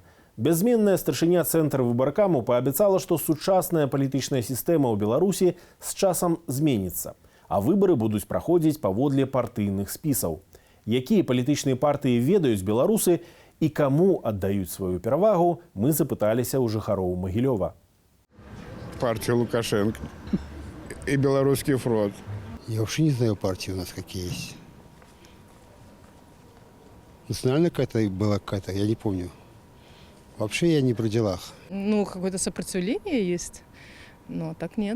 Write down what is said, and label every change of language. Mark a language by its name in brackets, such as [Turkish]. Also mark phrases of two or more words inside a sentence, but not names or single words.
[Belarusian] Бязменная старшыня цэнтрвыбаркаму паабяцала, што сучасная палітычная сістэма ў Беларусі з часам зменіцца, а выбары будуць праходзіць паводле партыйных спісаў. Якія палітычныя партыі ведаюць беларусы і каму аддаюць сваю перавагу, мы запыталіся ў жыхароў Магілёва. [Russian] Партия Лукашенко и Белорусский фронт. Я вообще не знаю партии у нас какие есть. Национальная какая-то была какая-то, я не помню. Вообще я не при делах. Ну, какое-то сопротивление есть, но так нет.